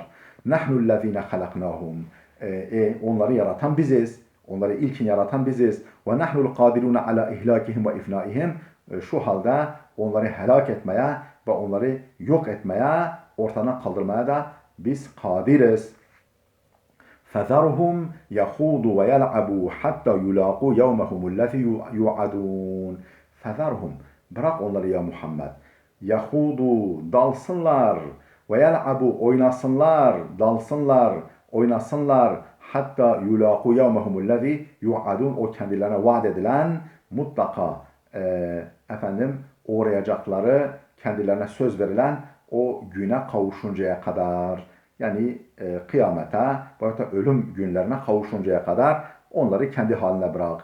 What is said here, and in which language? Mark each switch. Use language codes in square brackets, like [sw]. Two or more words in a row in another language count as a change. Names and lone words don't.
[ar] نحن الذين خلقناهم. [tr] Onları yaratan biziz. Onları ilkin yaratan biziz. [ar] ونحن القادرون على إهلاكهم وإفنائهم. [tr] Şu halde onları helak etmeye ve onları yok etmeye, ortadan kaldırmaya da biz kadiriz. [ar] فَذَرْهُمْ يَخُوضُوا وَيَلْعَبُوا حَتَّى يُلَاقُوا يَوْمَهُمُ الَّذِي يُوعَدُونَ. [tr] فَذَرْهُمْ Bırak onları ya Muhammed. يَخُوضُوا Dalsınlar. وَيَلْعَبُوا Oynasınlar. Dalsınlar. Oynasınlar. [ar] حتى يلاقوا يومهم الذي يوعدون. [tr] O kendilerine vaat edilen mutlaka uğrayacakları, kendilerine söz verilen o güne kavuşuncaya kadar, yani kıyamete veya ölüm günlerine kavuşuncaya kadar onları kendi haline bırak.